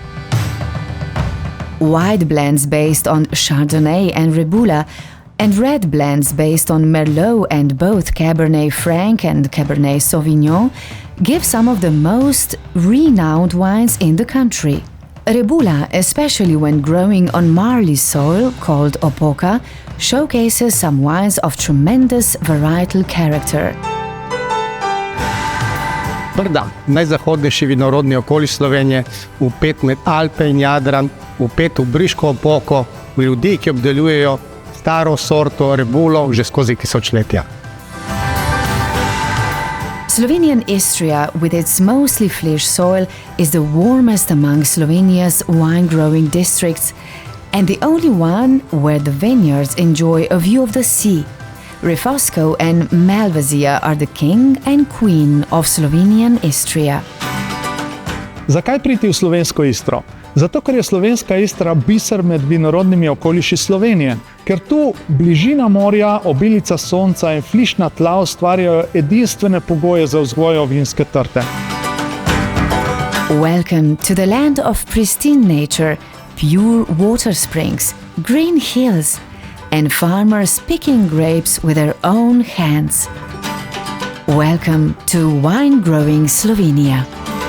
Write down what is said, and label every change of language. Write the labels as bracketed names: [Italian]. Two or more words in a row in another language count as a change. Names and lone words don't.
[English] White blends based on Chardonnay and Rebula, and red blends based on Merlot and both Cabernet Franc and Cabernet Sauvignon give some of the most renowned wines in the country. Rebula, especially when growing on marly soil called Opoka, showcases some wines of tremendous varietal character. [Slovenian] Brda, najzahodnejši vinorodni okoliš Slovenije, vpet med Alpe in Jadran, vpet v Briško opoko, ljudi, ki obdelujejo staro sorto Rebulo že skozi tisočletja. [English] Slovenian Istria, with its mostly flesh soil, is the warmest among Slovenia's wine-growing districts and the only one where the vineyards enjoy a view of the sea. Refosco and Malvasia are the king and queen of Slovenian Istria. [Slovenian] Zakaj priti v slovensko Istro? Zato, ker je slovenska Istra biser med vinorodnimi okoliši Slovenije, ker tu bližina morja, obilica sonca in flišna tla ustvarjajo edinstvene pogoje za vzgojo vinske trte. [English] Welcome to the land of pristine nature, pure water springs, green hills, and farmers picking grapes with their own hands. Welcome to wine-growing Slovenia.